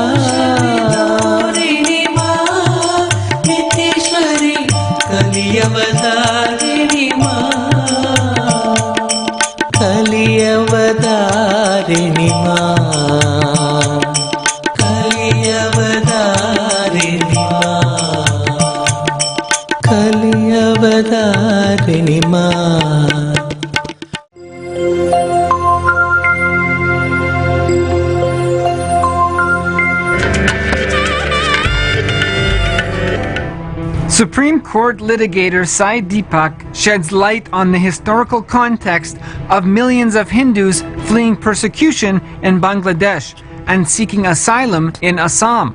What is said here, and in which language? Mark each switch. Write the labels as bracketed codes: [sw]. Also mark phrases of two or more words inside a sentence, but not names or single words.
[sa] नित्येश्वरि कलियवदारिणि मा कलियवदारिणि मा कलियवदारिणि मा कलियवदारिणि मा [en] Supreme Court litigator Sai Deepak sheds light on the historical context of millions of Hindus fleeing persecution in Bangladesh and seeking asylum in Assam.